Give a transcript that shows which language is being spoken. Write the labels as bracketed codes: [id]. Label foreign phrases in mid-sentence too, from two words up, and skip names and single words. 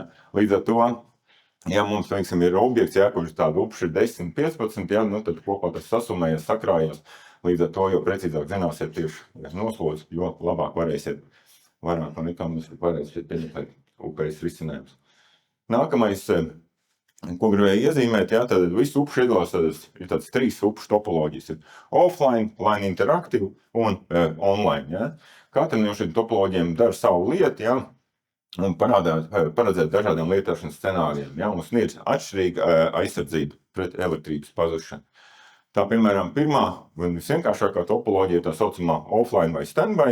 [lv] Līdz ar to, ja mums, teiksim, ir objekts, jā, kurš tāda upša ir 10, 15, jā, nu tad kopā tas sasumējas, sakrājās. Līdz ar to, jo precīzāk zināsiet tieši noslodzi, jo labāk varēsiet vairāk un ekonomiski varēsiet pieņemt upējas risinājums. Nākamais, ko gribēju iezīmēt, jā, tad visu upšu iedalās, ir tāds 3 upšu topoloģijas. Ir offline, [en] line interactive [lv] un online. Jā. Katra no šīm topoloģijām dara savu lietu, jā, un paredzēt dažādiem lietošanas scenārijiem. Jā, un sniedz atšķirīgu aizsardzību pret elektrības pazušanu. Tā, piemēram, pirmā un visvienkāršākā topoloģija, tā saucamā offline vai standby.